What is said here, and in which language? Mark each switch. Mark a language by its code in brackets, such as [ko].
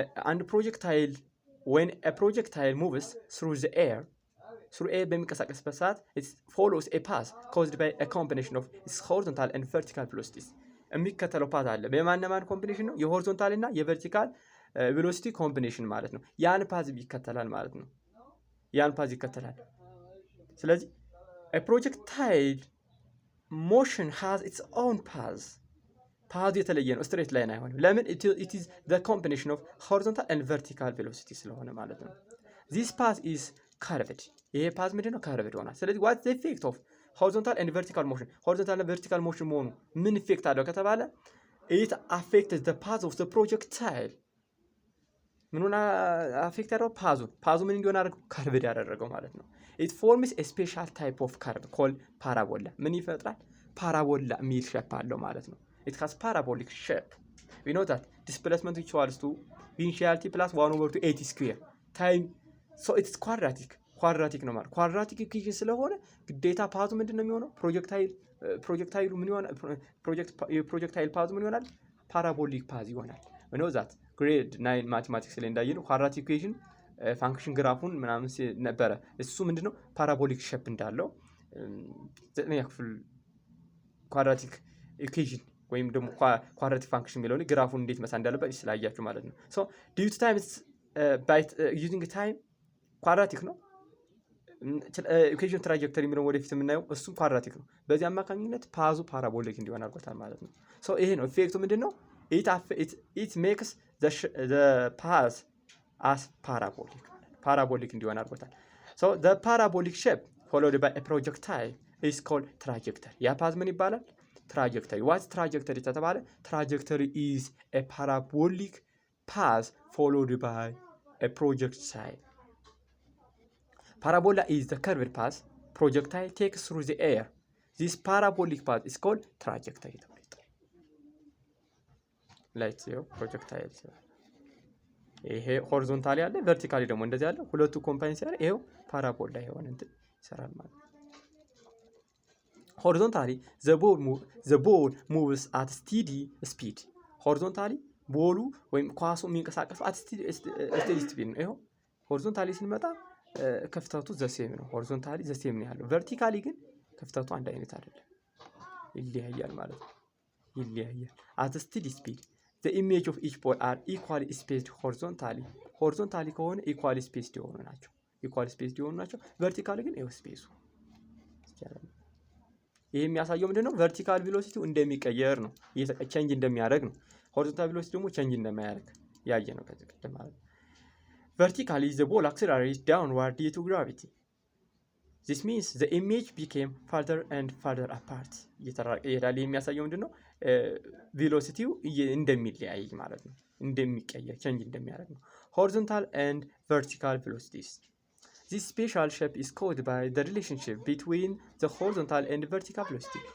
[en] And when a projectile moves through the air, [am] በሚንቀሳቀስበት ሰዓት [en] it follows a path caused by a combination of its horizontal and vertical velocities. [am] የሚከተለው ፓዝ አለ። በማንኛውም ኮምቢኔሽን ነው የሆሪዞንታል እና የቨርቲካል ቬሎሲቲ ኮምቢኔሽን ማለት ነው። ያን ፓዝ ይከተላል ማለት ነው። ያን ፓዝ ይከተላል። ስለዚህ [en] a projectile motion has its own path. [am] ፓዝ የተለየ ነው፣ ስትሬት ላይን አይሆንም። ለምን? [en] it is the combination of horizontal and vertical velocity [am] ስለሆነ ማለት ነው። [en] this path is curved. [am] ይሄ ፓዝ ምንድነው? [en] curved [am] ሆኗል። ስለዚህ [en] what is the effect of horizontal and vertical motion? horizontal and vertical motion [am] መሆኑ ምን ኢፌክት አለው ከተባለ [en] it affects the path of the projectile. [am] ምኑን አፌክት ያደረገው? ፓዙ ምን እንዲሆን አደረገው? curved ያደረገው ማለት ነው። [en] it forms a special type of curve called parabola. [am] ምን ይፈጥራል? ፓራቦላ የሚል ሼፕ አለው ማለት ነው። [en] it has parabolic shape. we know that displacement equals to initiality plus 1/8 square time, so it's quadratic ነው ማለት quadratic equation [am] ስለሆነ ግዴታ ፓዙ ምንድነው የሚሆነው? ፕሮጀክታይሉ ምን ይሆናል? ፕሮጀክታይል ፓዙ ምን ይሆናል? ፓራቦሊክ ፓዝ ይሆናል። [en] we know that [am] grade 9 ማቴማቲክስ ላይ እንዳየነው quadratic equation ፋንክሽን ግራፉን ምናምን ነበረ። እሱ ምንድነው? ፓራቦሊክ ሼፕ እንዳለው ዘጠነኛ ክፍል quadratic equation ወይም ደግሞ quadratic function የሚለው ላይ ግራፉን እንዴት መሳል እንዳለበት ስላያችሁ ማለት ነው። [en] so due to time by using time [am] quadratic ነው። equation trajectory የሚለው ወደፊት የምናየው እሱም quadratic ነው። በዚህ አማካኝነት ፓዙ ፓራቦሊክ እንዲሆን አድርጎታል ማለት ነው። so ይሄ ነው ኢፌክቱ። ምንድነው? [en] it makes the path as parabolic [am] እንዲሆን አድርጎታል። [en] so the parabolic shape followed by a projectile is called trajectory. [am] ያ ፓዝ ምን ይባላል? [en] trajectory. What's trajectory [am] ተባለ? [en] trajectory is a parabolic path followed by a projectile. Parabola is the curved path projectile takes through the air. This parabolic path is called trajectory. Like projectile. [am] ይሄ ሆሪዞንታሊ አለ፣ ቨርቲካሊ ደግሞ እንደዚህ አለ። ሁለቱ ኮምባይን ሲያደርግ ይሄው ፓራቦላ ይሆን እንትን ይሰራል ማለት ነው። [en] horizontally the ball moves at steady speed. [am] horizontally ቦሉ ወይም ኳሱ የሚንቀሳቀሰው [en] at steady speed ነው። ይሄው ሆሪዞንታሊ ስንመጣ ክፍተቱ ዘሴም ነው። ሆሪዞንታሊ ዘሴም ነው ያለው። ቨርቲካሊ ግን ክፍተቱ አንድ አይነት አይደለም፣ ይለያያል ማለት ነው። ይለያያል። at steady speed the image of each pole are equally spaced horizontally [am] ከሆነ equally spaced የሆኑ ናቸው። ቨርቲካሊ ግን ይሄው ስፔሱ ይቻላል። ይሄ የሚያሳየው ምንድነው? ቨርቲካል ቬሎሲቲው እንደሚቀየር ነው፣ ቼንጅ እንደሚያደርግ ነው። ሆሪዞንታል ቬሎሲቲ ደግሞ ቼንጅ እንደማያደርግ ያየ ነው ከዚህ ቀደም ማለት ነው። [en] vertically the ball accelerates downward due to gravity. this means the image became further and further apart. [am] ይሄዳል። የሚያሳየው ምንድነው? ቬሎሲቲው እንደሚለያይ ማለት ነው፣ እንደሚቀየር ቼንጅ እንደሚያደርግ ነው። [en] horizontal and vertical velocities. This special shape is caused by the relationship between the horizontal and vertical velocity.